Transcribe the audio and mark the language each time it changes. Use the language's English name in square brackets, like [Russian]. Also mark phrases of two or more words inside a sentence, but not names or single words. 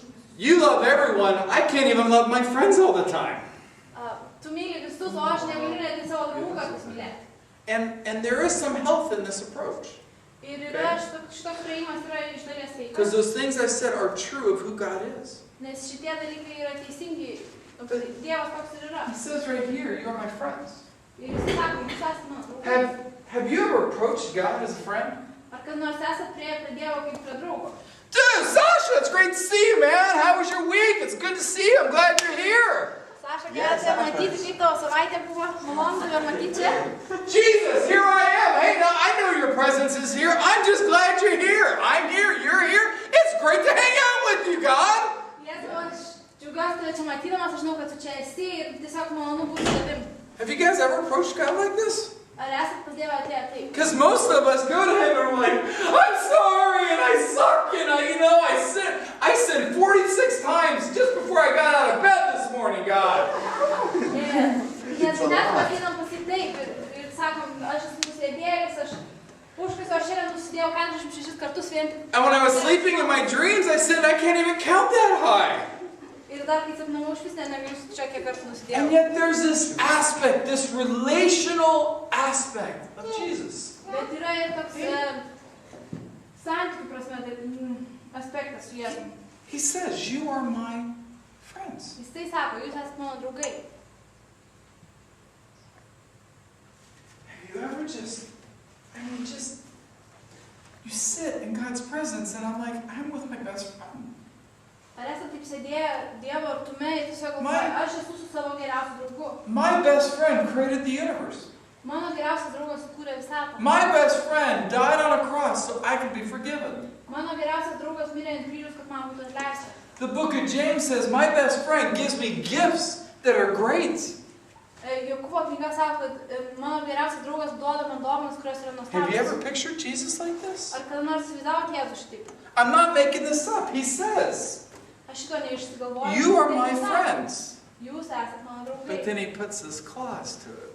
[English] You love everyone, I can't even love my friends all the time. [Lithuanian] Tu myli visus, o aš negaliu net į savo draugų kartais mylėti. [English] And there is some health in this approach. [Lithuanian] Ir yra šitoks prieimas yra iš dalies [English] Because [Lithuanian] sveikas. [English] those things I said are true of who God is. [Lithuanian] Nes šitie dalykai yra teisingi. Dievas toks ir yra. [English] He says right here, you are my friends. [Lithuanian] Ir jis sako, jūs esate mano draugai. [English] Have you ever approached God as a friend? [Lithuanian] Ar kad nors esate priėję prie Dievo kaip prie draugo? [English] Dude, Sasha, it's great to see you, man. How was your week? It's good to see you. I'm glad you're here. [Lithuanian] Saša, gerai tave matyti, kaip tavo savaitė buvo. Malonu tave matyti čia. [English] Jesus, here I am. Hey, now I know your presence is here. I'm just glad you're here. I'm here. You're here. It's great to hang out with you, God. [Lithuanian] Jėzau, aš džiaugiuosi tave čia matydamas, aš žinau, kad tu čia esi ir tiesiog malonu būti tavim. [English] Have you guys ever approached God like this? [Lithuanian] Ar esate pas Dievą atėję taip? [English] Because most of us go to Him and we're like, I'm sorry and I suck and I sinned 46 times just before I got out of bed this morning, God. [Lithuanian] Nes mes ateinam pas jį taip ir sakom, aš esu nusidėjėlis, aš užkasiu, aš šiandien nusidėjau 46 kartus vien tik. [English] And when I was sleeping in my dreams, I said, I can't even count that high. [Lithuanian] Ir dar kai sapnavau iš vis negaliu čia kiek kartų nusidėjau. [English] And yet there's this aspect, this relational aspect of Jesus. [Lithuanian] Bet yra ir toks santykių prasme aspektas su Jėzumi. [English] He says, you are my friends. [Lithuanian] Jis tai sako, jūs esate mano draugai. [English] Have you ever you sit in God's presence and I'm like, I'm with my best friend. [Lithuanian] Ar esate taip sėdėję Dievo artume ir tiesiog galvoju, aš esu su savo geriausiu draugu. [English] My best friend created the universe. [Lithuanian] Mano geriausias draugas sukūrė visatą. [English] My best friend died on a cross so I could be forgiven. [Lithuanian] Mano geriausias draugas mirė ant kryžiaus, kad man būtų atleista. [English] The book of James says, my best friend gives me gifts that are great. [Lithuanian] Jokūbo knyga sako, kad mano geriausias draugas duoda man dovanas, kurios yra nuostabios. [English] Have you ever pictured Jesus like this? [Lithuanian] Ar kada nors įsivaizdavot Jėzų šitaip? [English] I'm not making this up. He says, [Lithuanian] Aš šito neišsigalvoju. [English] you are my friends. [Lithuanian] Jūs esate mano draugai. [English] But then he puts this clause to it.